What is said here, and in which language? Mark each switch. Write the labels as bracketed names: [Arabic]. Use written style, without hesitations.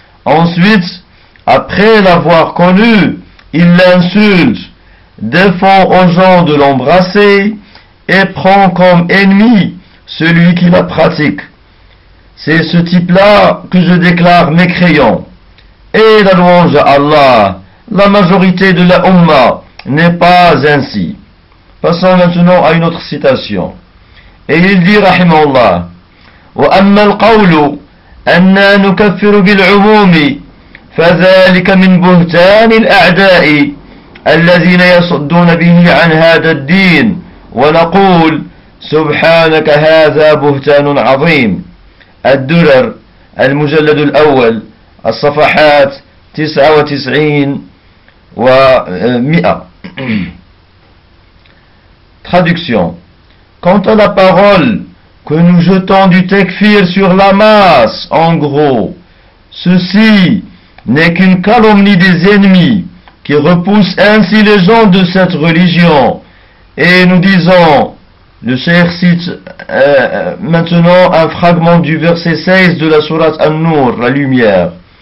[French] Ensuite, après l'avoir connu, il l'insulte, défend aux gens de l'embrasser et prend comme ennemi celui qui la pratique. C'est ce type-là que je déclare mécréant. Et la louange à Allah, la majorité de la Umma n'est pas ainsi. Passons maintenant à une autre citation. Et il dit, [Arabic] rahimahullah: وَأَمَّا الْقَوْلُ أَنَّا نُكَفِّرُ بِالْعُمُومِ فَذَلِكَ مِنْ بُهْتَانِ الْأَعْدَاءِ الَّذِينَ يَصُدُّونَ بِهِ عَنْ هَذَا الدِّينِ وَنَقُولُ سبحانك هذا بهتان عظيم. الدرر المجلد الأول، الصفحات 99 و 100. [French] Traduction. Quant à la parole que nous jetons du tekfir sur la masse, en gros, ceci n'est qu'une calomnie des ennemis qui repoussent ainsi les gens de cette religion. Et nous disons, le Cheikh cite maintenant un fragment du verset 16 de la Sourate An-Nur, la lumière.